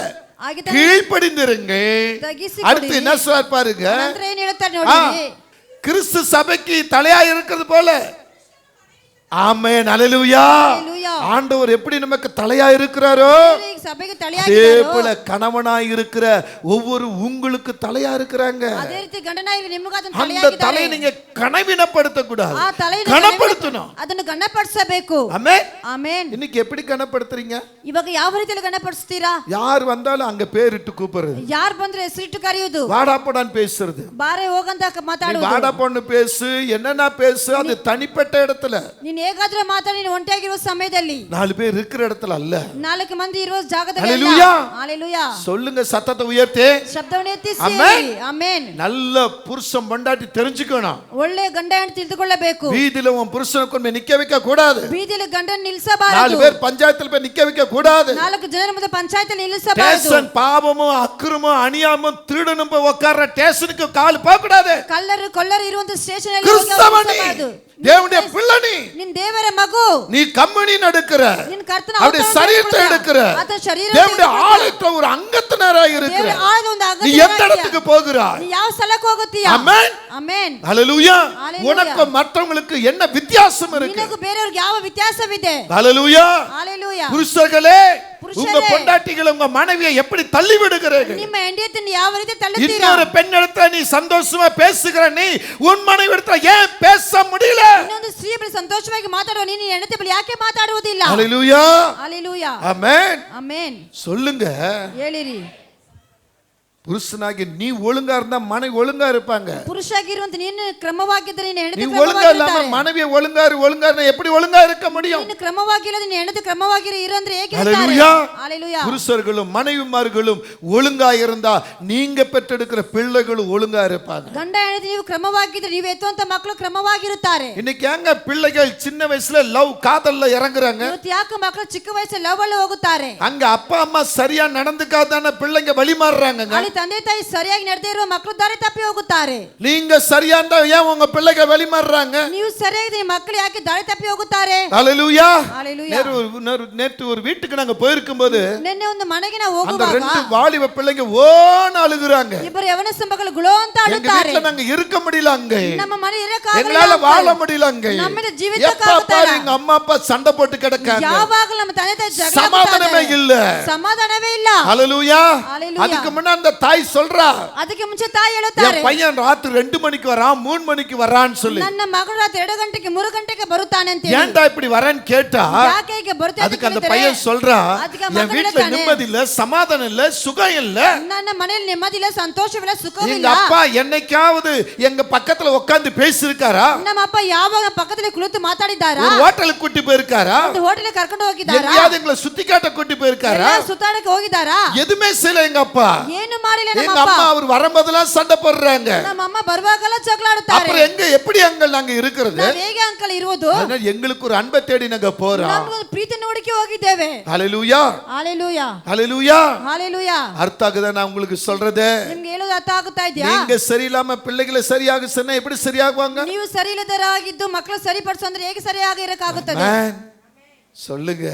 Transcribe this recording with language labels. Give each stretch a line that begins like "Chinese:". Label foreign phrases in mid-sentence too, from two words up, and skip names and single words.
Tamil: கீழ்ப்படிந்திருங்கள். அடுத்து என்ன சொல்றார் பாருங்க.
Kannada: ನಂತರ ಏನು ಹೇಳ್ತಾರೆ ನೋಡಿ.
Tamil: கிறிஸ்து சபைக்கு தலையா இருக்கிறது போல. ஆமென் ஹalleluya ஆண்டவர் எப்படி நமக்கு தலையா இருக்கிறாரோ சபைக்கு அதே தலையாகிட்டாரோ போல கணவனாய் இருக்கிற ஒவ்வொரு உங்களுக்கு தலையா இருக்கிறாங்க.
Kannada: ಅದೇ ರೀತಿ ಗಂಡನಾಗಿ ನಿಮಗೆ ಅದನ್ನು
Tamil: அந்த
Kannada: தலைಯಾಗಿದ್ದಾರೆ.
Tamil: தலையை நீங்க கனவினப்படுத்த கூடாது.
Kannada: ಆ ತಲೆಯನ್ನು
Tamil: கனப்படுத்தணும்.
Kannada: ಅದನ್ನು ಗಣಪಡಿಸಬೇಕು.
Tamil: ஆமென்
Kannada: ಆಮೆನ್
Tamil: இன்னைக்கு எப்படி கனப்படுத்துறீங்க?
Kannada: ಇವಾಗ ಯಾವ ರೀತಿಯಲ್ಲಿ ಗಣಪಡಿಸ್ತೀರಾ?
Tamil: யார் வந்தாலும் அங்க பேரிட்டு கூப்பிடுறது.
Kannada: ಯಾರು ಬಂದ್ರೆ ಹೆಸರಿಟ್ಟು ಕರೆಯುವುದು.
Tamil: வாடா போடான்னு பேசுறது.
Kannada: ಬಾರೆ ಹೋಗಂತ
Tamil: நீ
Kannada: ಮಾತಾಡುವುದು.
Tamil: வாடா போன்னு பேசு என்னன்னா பேசு அது தனிப்பட்ட இடத்துல.
Kannada: ನೀನು ಹೇಗಾದ್ರೂ ಮಾತಾಡಿ ನೀನು ಒಂಟಿಯಾಗಿರುವ ಸಮಯದಲ್ಲಿ
Tamil: 4 பேர் இருக்கிற இடத்துல அல்ல.
Kannada: 4 ಮಂದಿ ಇರುವ ಜಾಗದಲ್ಲಿ
Tamil: ஹalleluya ஹalleluya சொல்லுங்க சத்தத்தை உயர்த்தி.
Kannada: ಶಬ್ದವನ್ನು ಎತ್ತಿಸಿ ಆಮೆನ್ ಆಮೆನ್
Tamil: நல்ல புருஷன் பொண்டாட்டி தெரிஞ்சுக்கணும்.
Kannada: ಒಳ್ಳೆ ಗಂಡ ಹೆಂಡತಿ ತಿಳಿದುಕೊಳ್ಳಬೇಕು.
Tamil: வீதியில உன் புருஷனை கொண்டு நிக்க வைக்க கூடாது.
Kannada: ಬೀದಿಯಲ್ಲಿ ಗಂಡನ ನಿಲ್ಲಿಸಬಾರದು.
Tamil: 4 பேர் பஞ்சாயத்துல போய் நிக்க வைக்க கூடாது.
Kannada: 4 ಜನರ ಮುಂದೆ ಪಂಚಾಯತಿಯಲ್ಲಿ ನಿಲ್ಲಿಸಬಾರದು.
Tamil: ஸ்டேஷன் பாவமும் அக்கிரமும் அநியாயமும் திருடனும் போய் உட்கார்ற ஸ்டேஷனுக்கு கால் போக கூடாது.
Kannada: ಕಳ್ಳರು ಕೊಲ್ಲರು ಇರುವಂತ ಸ್ಟೇಷನ್ ಅಲ್ಲಿ
Tamil: கிறிஸ்தவனே தேவனுடைய பிள்ளை
Kannada: ನಿನ್ನ ದೇವರ ಮಗು
Tamil: நீ கம்பெனி நடக்கிற
Kannada: ನಿನ್ನ ಕರ್ತನ
Tamil: அவருடைய சரீரத்தை எடுக்கிற தேவனுடைய ஆளுத்த ஒரு அங்கத்தினராய் இருக்கிற நீ எந்த இடத்துக்கு போகிறாய்?
Kannada: நீ ಯಾವ ಸ್ಥಳಕ್ಕೆ ಹೋಗುತ್ತೀಯಾ?
Tamil: ஆமென்
Kannada: ಆಮೆನ್
Tamil: ஹalleluya உனக்கு மற்றவங்களுக்கு என்ன வித்தியாசம் இருக்கு?
Kannada: ನಿನಗೂ ಬೇರೆಯವರಿಗೆ ಯಾವ ವ್ಯತ್ಯಾಸವಿದೆ?
Tamil: ஹalleluya ஹalleluya புருஷர்களே உங்க பொண்டாட்டிகளை உங்க மனைவியை எப்படி தள்ளி விடுகிறீர்கள்?
Kannada: ನಿಮ್ಮ ಹೆಂಡತಿಯನ್ನು ಯಾವ ರೀತಿ ತಳ್ಳುತ್ತೀರಾ?
Tamil: இன்னொரு பெண் இடத்துல நீ சந்தோஷமா பேசுகிற நீ உன் மனைவி இடத்துல ஏன் பேச முடியல?
Kannada: ಇನ್ನೊಂದು ಸ್ತ್ರೀ ಬಳಿ ಸಂತೋಷವಾಗಿ ಮಾತಾಡುವ ನೀನು ಹೆಂಡತಿ ಬಳಿ ಯಾಕೆ ಮಾತಾಡುವುದಿಲ್ಲ?
Tamil: ஹalleluya ஹalleluya ஆமென்
Kannada: ಆಮೆನ್
Tamil: சொல்லுங்க.
Kannada: ಹೇಳಿರಿ.
Tamil: புருஷனாகி நீ ஒழுங்கா இருந்தா மனைவி ஒழுங்கா இருப்பாங்க.
Kannada: ಪುರುಷಾಗಿರುವಂತ ನೀನು ಕ್ರಮವಾಗಿದ್ದರೆ ನಿನ್ನ ಹೆಂಡತಿ
Tamil: நீ ஒழுங்கா இல்லாம
Kannada: ಕ್ರಮವಾಗಿರುತ್ತಾರೆ.
Tamil: மனைவி ஒழுங்கா எப்படி ஒழுங்கா இருக்க முடியும்?
Kannada: ನೀನು ಕ್ರಮವಾಗಿಲ್ಲದೆ ನಿನ್ನ ಹೆಂಡತಿ ಕ್ರಮವಾಗಿರಿ ಇರಂದ್ರೆ ಹೇಗೆ
Tamil: ஹalleluya ஹalleluya புருஷர்களும் மனைவிமார்களும் ஒழுங்கா இருந்தா நீங்க பெற்றெடுக்கிற பிள்ளைகளும் ஒழுங்கா இருப்பாங்க.
Kannada: ಗಂಡ ಹೆಂಡತಿ ನೀವು ಕ್ರಮವಾಗಿದ್ರೆ ನೀವು ಎತ್ತುವಂತ ಮಕ್ಕಳು ಕ್ರಮವಾಗಿರುತ್ತಾರೆ.
Tamil: இன்னைக்கு ஏங்க பிள்ளைகள் சின்ன வயசுல லவ் காதல்ல இறங்குறாங்க?
Kannada: ಇವತ್ತು ಯಾಕೆ ಮಕ್ಕಳು ಚಿಕ್ಕ ವಯಸ್ಸಲ್ಲಿ ಲವ್ ಅಲ್ಲಿ ಹೋಗುತ್ತಾರೆ?
Tamil: அங்க அப்பா அம்மா சரியா நடந்துக்காதான பிள்ளைங்க வழி மாறுறாங்க.
Kannada: ಅಲ್ಲಿ ತಂದೆ ತಾಯಿ ಸರಿಯಾಗಿ ನಡೆದೇ ಇರುವ ಮಕ್ಕಳು ದಾರಿ ತಪ್ಪಿ ಹೋಗುತ್ತಾರೆ.
Tamil: நீங்க சரியா இருந்தா ஏன் உங்க பிள்ளைங்க வழி மாறுறாங்க?
Kannada: ನೀವು ಸರಿಯಾಗಿ ಮಕ್ಕಳು ಯಾಕೆ ದಾರಿ ತಪ್ಪಿ ಹೋಗುತ್ತಾರೆ?
Tamil: ஹalleluya ஹalleluya நேற்று ஒரு வீட்டுக்கு நாங்க போயிருக்கும்போது
Kannada: ನಿನ್ನೆ ಒಂದು ಮನೆಗೆ ನಾವು
Tamil: அந்த
Kannada: ಹೋಗುವಾಗ
Tamil: 2 வாலிப பிள்ளைங்க ஓன்னு அழுகுறாங்க.
Kannada: ಇಬ್ಬರು ಯವನಸ್ಥ ಮಕ್ಕಳು ಗುಳೋ ಅಂತ
Tamil: எங்க
Kannada: ಅಳುತ್ತಾರೆ.
Tamil: வீட்ல நாங்க இருக்க முடியல அங்க.
Kannada: ನಮ್ಮ ಮನೆ ಇರಕ್ಕಾಗಲ್ಲ.
Tamil: எங்களால வாழ முடியல அங்க.
Kannada: ನಮ್ಮಲ್ಲಿ ಜೀವಿತ
Tamil: எப்ப பாரு எங்க அம்மா அப்பா சண்டை போட்டு கிடக்காங்க.
Kannada: ಯಾವಾಗಲೂ ನಮ್ಮ ತಂದೆ ತಾಯಿ ಜಗಳ
Tamil: சமாதானமே இல்ல.
Kannada: ಸಮಾಧಾನವೇ ಇಲ್ಲ.
Tamil: ஹalleluya ஹalleluya அதுக்கு முன்ன அந்த தாய் சொல்றா
Kannada: ಅದಕ್ಕೆ ಮುಂಚೆ ತಾಯಿ ಹೇಳುತ್ತಾರೆ
Tamil: என் பையன் ராத்திரி 2 மணிக்கு வரான் 3 மணிக்கு வரான்னு சொல்லி.
Kannada: ನನ್ನ ಮಗಳು ರಾತ್ರಿ 2 ಗಂಟೆಗೆ 3 ಗಂಟೆಗೆ ಬರುತ್ತಾನೆ ಅಂತ ಹೇಳಿ.
Tamil: ஏன்டா இப்படி வரேன்னு கேட்டா
Kannada: ಯಾಕೆ ಹೀಗೆ ಬರುತ್ತೆ ಅಂತ
Tamil: அதுக்கு அந்த
Kannada: ಕೇಳಿದರೆ
Tamil: பையன் சொல்றா என் வீட்ல
Kannada: ಹೇಳ್ತಾನೆ,
Tamil: நிம்மதி இல்ல சமாதானம் இல்ல சுகம் இல்ல.
Kannada: ನನ್ನ ಮನೆಯಲ್ಲಿ ನೆಮ್ಮದಿಲ್ಲ ಸಂತೋಷವಿಲ್ಲ
Tamil: எங்க
Kannada: ಸುಖವಿಲ್ಲ.
Tamil: அப்பா என்னைக்காவது எங்க பக்கத்துல உட்கார்ந்து பேசிருக்காரா?
Kannada: ನಮ್ಮ ಅಪ್ಪ ಯಾವಾಗ ಪಕ್ಕದಲ್ಲಿ ಕುಳಿತು ಮಾತಾಡಿದ್ದಾರಾ?
Tamil: ஒரு ஹோட்டலுக்கு கூட்டி போயிருக்காரா?
Kannada: ಒಂದು ಹೋಟೆಲ್ ಕರ್ಕೊಂಡು ಹೋಗಿದ್ದಾರಾ?
Tamil: எங்கயாவது எங்களை சுத்தி காட்ட கூட்டி போயிருக்காரா?
Kannada: ಸುತ್ತಾಡಕ್ಕೆ ಹೋಗಿದ್ದಾರಾ?
Tamil: எதுவுமே செய்யல எங்க அப்பா.
Kannada: ಏನು ಮಾಡಿಲ್ಲ
Tamil: எங்க
Kannada: ನಮ್ಮ
Tamil: அம்மா
Kannada: ಅಪ್ಪ.
Tamil: அவர் வரும்போதெல்லாம் சண்டை போடுறாங்க.
Kannada: ನಮ್ಮ ಅಮ್ಮ ಬರುವಾಗೆಲ್ಲ ಜಗಳಾಡುತ್ತಾರೆ.
Tamil: அப்புறம் எப்படி அங்க நாங்க இருக்கிறது?
Kannada: ನಾವು ಹೇಗೆ ಅಂಕಲ್ ಇರುವುದು?
Tamil: அதனால எங்களுக்கு ஒரு அன்பை தேடி நாங்க போறோம்.
Kannada: ನಾವು ಪ್ರೀತಿ ನೋಡಕ್ಕೆ ಹೋಗಿದ್ದೇವೆ.
Tamil: ஹalleluya ஹalleluya ஹalleluya. ஹalleluya. அர்த்தம் ஆகுதா நான் உங்களுக்கு சொல்றது?
Kannada: ನಿಮಗೆ ಹೇಳೋದು ಅರ್ಥ ಆಗುತ್ತಾ ಇದೆಯಾ?
Tamil: நீங்க சரியில்லாம பிள்ளைகளை சரியாக சொன்னா எப்படி சரியாகுவாங்க?
Kannada: ನೀವು ಸರಿ ಇಲ್ಲದರಾಗಿದ್ದು ಮಕ್ಕಳು ಸರಿಪಡಿಸು ಅಂದ್ರೆ ಹೇಗೆ ಸರಿಯಾಗಿ ಇರಕ್ಕಾಗುತ್ತದೆ?
Tamil: சொல்லுங்க.